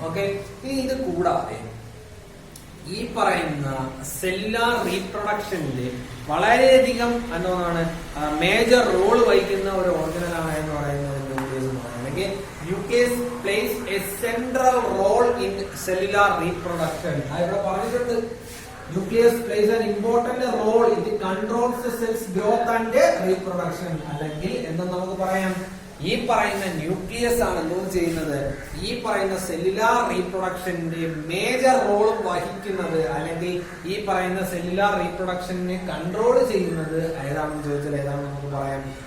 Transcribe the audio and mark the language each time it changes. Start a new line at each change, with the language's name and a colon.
Malayalam: Okay, ഇനി ഇത് കൂടാതെ ഈ പറയുന്ന സെല്ലുലാർ റീപ്രൊഡക്ഷനില് വളരെയധികം എന്താണ് മേജർ റോൾ വഹിക്കുന്ന ഒരു ഓർഗനലാണ് എന്ന് പറയുന്നത് ന്യൂക്ലിയസ് എന്ന് പറയുന്നത്. അല്ലെങ്കിൽ
English: Nucleus plays a central role in cellular reproduction.
Malayalam: ഇവിടെ പറഞ്ഞിട്ടുണ്ട്
English: nucleus plays an important role in the controls the cell's growth and reproduction.
Malayalam: അല്ലെങ്കിൽ എന്ന് നമുക്ക് പറയാം ഈ പറയുന്ന ന്യൂക്ലിയസ് ആണ് എന്തോ ചെയ്യുന്നത്? ഈ പറയുന്ന സെല്ലുലാർ റീപ്രൊഡക്ഷന്റെ മേജർ റോളും വഹിക്കുന്നത് അല്ലെങ്കിൽ ഈ പറയുന്ന സെല്ലുലാർ റീപ്രൊഡക്ഷനെ കൺട്രോൾ ചെയ്യുന്നത് ഏതാണെന്ന് ചോദിച്ചാൽ ഏതാണെന്ന് നമുക്ക് പറയാം?